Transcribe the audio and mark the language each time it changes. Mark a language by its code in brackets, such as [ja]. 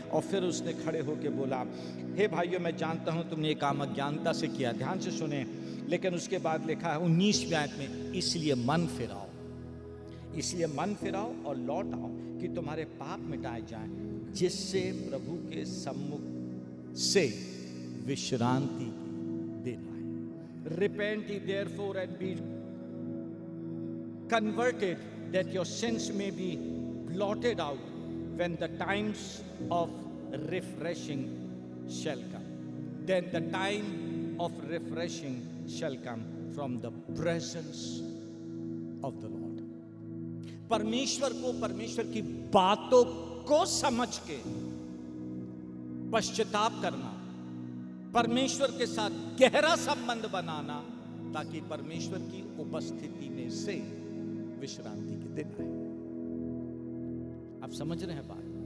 [hi] और फिर उसने खड़े होकर बोला, हे भाइयों, मैं जानता हूँ तुमने ये काम अज्ञानता से किया। ध्यान से सुने। लेकिन उसके बाद लिखा है 19वें आयत में, इसलिए मन फिराओ, इसलिए मन फिराओ और लौट आओ कि तुम्हारे पाप मिटाए जाएं, जिससे प्रभु के सम्मुख से विश्रांति की दिन आए। [en] Repent ye therefore and be converted, that your sins may be blotted out, when the times of refreshing shall come. Then the time of refreshing shall come from the presence of the Lord. [hi] परमेश्वर को, परमेश्वर की बातों को समझ के पश्चाताप करना, परमेश्वर के साथ गहरा संबंध बनाना, ताकि परमेश्वर की उपस्थिति में से विश्रांति के दिन आए। आप समझ रहे हैं बात?